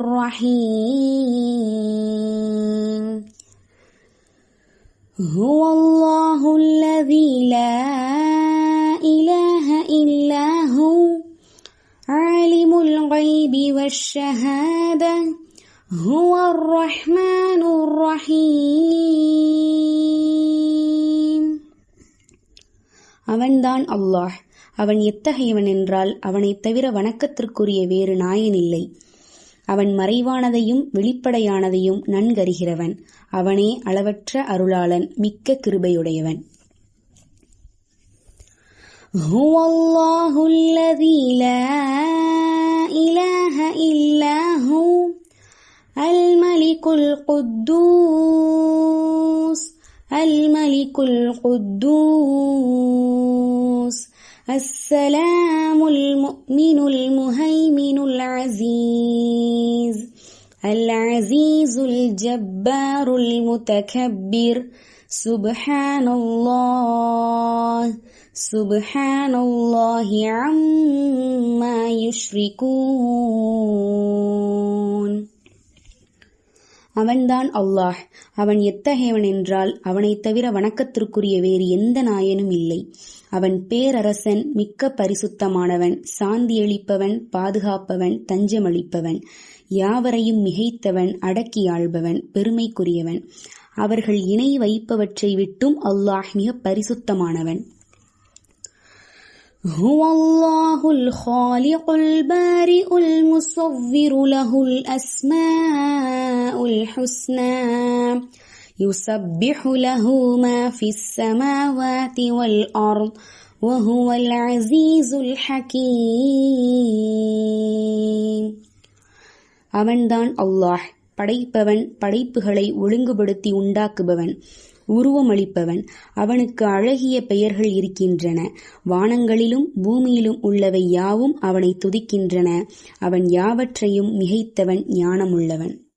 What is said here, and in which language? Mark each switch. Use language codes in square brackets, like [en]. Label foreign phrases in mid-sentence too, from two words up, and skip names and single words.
[ar] الرحيم هو الله الذي لا إله إلا هو عالم الغيب والشهادة هو الرحمن الرحيم. [ta] அவன்தான் அல்லாஹ். அவன் எத்தகையவன் என்றால் அவனைத் தவிர வணக்கத்திற்குரிய வேறு நாயனில்லை. அவன் மறைவானதையும் வெளிப்படையானதையும் நன்கறிகிறவன். அவனே அளவற்ற அருளாளன், மிக்க கிருபையுடையவன். [ar] هو الله الذي لا إله إلا هو الملك القدوس السلام المؤمن المهيمن العزيز الجبار المتكبر سبحان الله عما يشركون. [ta] அவன்தான் அல்லாஹ். அவன் எத்தகையவன் என்றால் அவனைத் தவிர வணக்கத்திற்குரிய வேறு எந்த நாயனும் இல்லை. அவன் பேரரசன், மிக்க பரிசுத்தமானவன், சாந்தியளிப்பவன், பாதுகாப்பவன், தஞ்சமளிப்பவன், யாவரையும் மிகைத்தவன், அடக்கியாள்பவன், பெருமைக்குரியவன். அவர்கள் இணை வைப்பவற்றை விட்டும் அல்லாஹ் மிக பரிசுத்தமானவன். [ar] هو الله الخالق البارئ المصور له الأسماء الحسنى يسبح له ما في السماوات والأرض وهو العزيز الحكيم. [ta] அவன்தான் அல்லாஹ், படைப்பவன், படைப்புகளை ஒழுங்குபடுத்தி உண்டாக்குபவன், உருவமளிப்பவன். அவனுக்கு அழகிய பெயர்கள் இருக்கின்றன. வானங்களிலும் பூமியிலும் உள்ளவை யாவும் அவனை துதிக்கின்றன. அவன் யாவற்றையும் மிகைத்தவன், ஞானமுள்ளவன்.